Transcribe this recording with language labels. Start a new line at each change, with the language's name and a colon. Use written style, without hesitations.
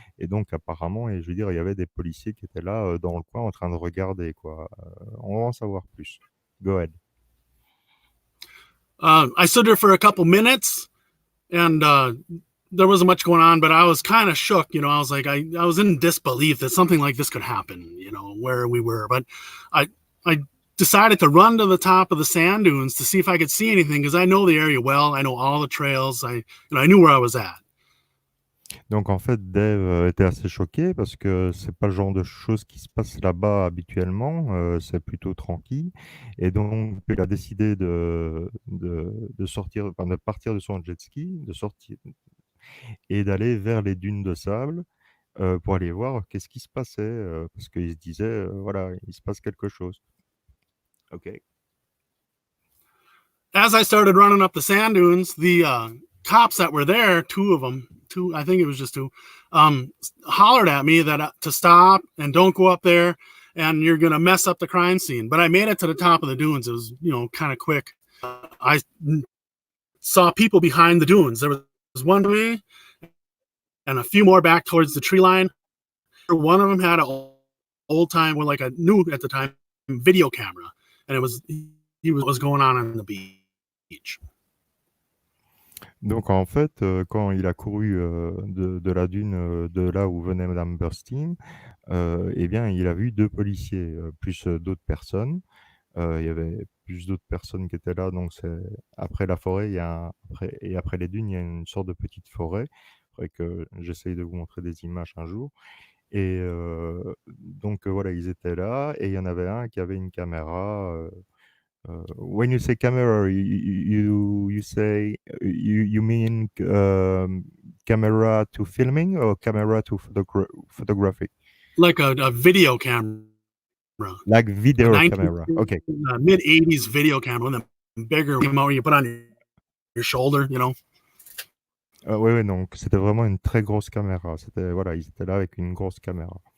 French: Et donc apparemment, et je veux dire, il y avait des policiers qui étaient là dans le coin en train de regarder, quoi. On va en savoir plus.
English: Go ahead. I stood there for a couple minutes, and there wasn't much going on, but I was kind of shook. I was like, I was in disbelief that something like this could happen, where we were. But I decided to run to the top of the sand dunes to see if I could see anything, because I know the area well. I know all the trails. I knew where I was at.
French: Donc en fait, Dave était assez choqué parce que c'est pas le genre de choses qui se passe là-bas habituellement, c'est plutôt tranquille, et donc il a décidé de sortir, enfin de partir de son jet ski, de sortir et d'aller vers les dunes de sable pour aller voir qu'est-ce qui se passait, parce qu'il se disait, voilà, il se passe quelque chose.
English: Ok. As I started running up the sand dunes, the cops that were there, two of them, I think it was just two, hollered at me that to stop and don't go up there, and you're going to mess up the crime scene. But I made it to the top of the dunes. It was, kind of quick. I saw people behind the dunes. There was one to me and a few more back towards the tree line. One of them had an old time, well, like a new at the time, video camera, and it was what was going on the beach.
French: Donc en fait, quand il a couru de la dune de là où venait Madame Burstein, eh bien, il a vu deux policiers, plus d'autres personnes. Il y avait plus d'autres personnes qui étaient là, donc c'est après la forêt, après les dunes, il y a une sorte de petite forêt. Il faudrait que j'essaye de vous montrer des images un jour. Et donc voilà, ils étaient là, et il y en avait un qui avait une caméra.
English: When you say camera, you say you mean camera to filming or camera to photography? Like a video camera. Like video camera. Okay. Mid 80s video camera, and the bigger camera you put on your shoulder,
French: Oui, donc c'était vraiment une très grosse caméra. C'était, voilà, ils étaient là avec une grosse caméra.